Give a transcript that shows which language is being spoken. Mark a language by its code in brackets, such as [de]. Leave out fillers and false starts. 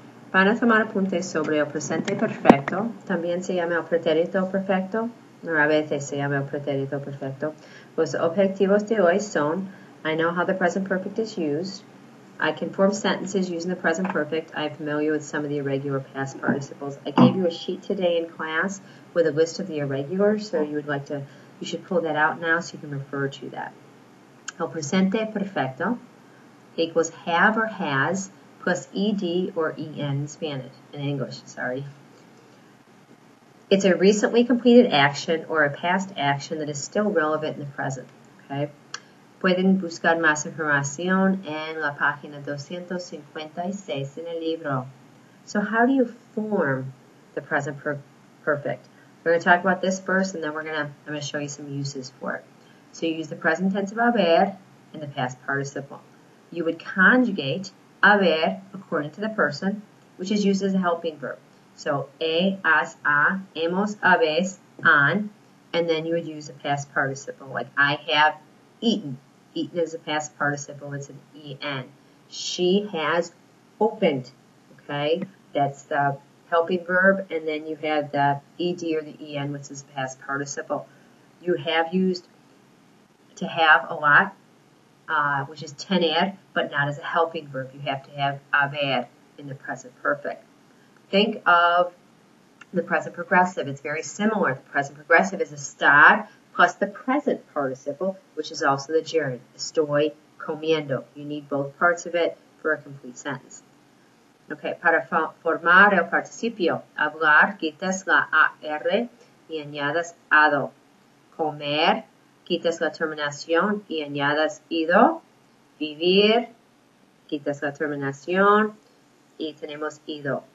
[es] Para tomar apuntes sobre el presente perfecto, también se llama el pretérito perfecto, o a veces se llama el pretérito perfecto. Los objetivos de hoy son: [en] I know how the present perfect is used. I can form sentences using the present perfect. I'm familiar with some of the irregular past participles. I gave you a sheet today in class with a list of the irregulars, so you should pull that out now so you can refer to that. El presente perfecto equals have or has plus ed or en in English, sorry. It's a recently completed action or a past action that is still relevant in the present. Okay? [es] Pueden buscar más información en la página 256 en el libro. [en] So how do you form the present perfect? We're going to talk about this first, and then I'm going to show you some uses for it. So you use the present tense of haber and the past participle. You would conjugate haber according to the person, which is used as a helping verb. So, has, a, hemos, habéis, han, and then you would use a past participle, like I have eaten. Eaten is a past participle, it's an en. She has opened, okay? That's the helping verb, and then you have the ed or the en, which is a past participle. You have used to have a lot, which is tener, but not as a helping verb. You have to have haber in the present perfect. Think of the present progressive. It's very similar. The present progressive is estar plus the present participle, which is also the gerund. [es] Estoy comiendo. [en] You need both parts of it for a complete sentence. [es] Okay, para formar el participio, hablar, quitas la AR y añadas ado. Comer, quitas la terminación y añadas ido. Vivir, quitas la terminación y tenemos ido.